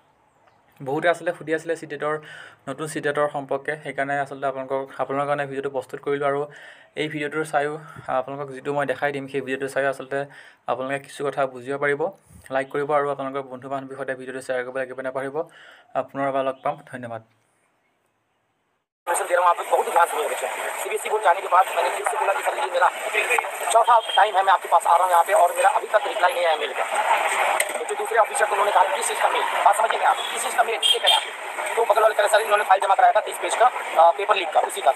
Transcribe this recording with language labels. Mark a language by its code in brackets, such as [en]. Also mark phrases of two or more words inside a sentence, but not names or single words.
[as] বহুতে আচলতে সুধি আছিলে নতুন চিটেটৰ সম্পৰ্কে, সেইকাৰণে আচলতে আপোনালোকৰ কাৰণে ভিডিঅ'টো প্ৰস্তুত কৰিলোঁ। আৰু এই ভিডিঅ'টো চায়ো আপোনালোকক যিটো মই দেখাই দিম, সেই ভিডিঅ'টো চায়ো আচলতে আপোনালোকে কিছু কথা বুজিব পাৰিব। লাইক কৰিব আৰু আপোনালোকৰ বন্ধু বান্ধৱীৰ সৈতে ভিডিঅ'টো শ্বেয়াৰ কৰিবলৈ একেবাৰে নাপাহৰিব। পুনৰ এবাৰ লগ পাম, ধন্যবাদ। [hi] दे रहा हूँ, आप बहुत ध्यान सुनिए बच्चे। CBSE बोर्ड जाने के बाद मैंने फिर से बोला कि सर ये मेरा चौथा टाइम है मैं आपके पास आ रहा हूँ यहाँ पे और मेरा अभी तक रिप्लाई नहीं आया मेल का। तो जो दूसरे ऑफिसर को उन्होंने कहा किस चीज़ का मेल, बात समझिए आप, किस चीज़ का मेल चेक करें आप। तो बगल वाले तरह सर इन्होंने फाइल जमा कराया था 30 पेज का [en] paper leak [hi] का, उसी का।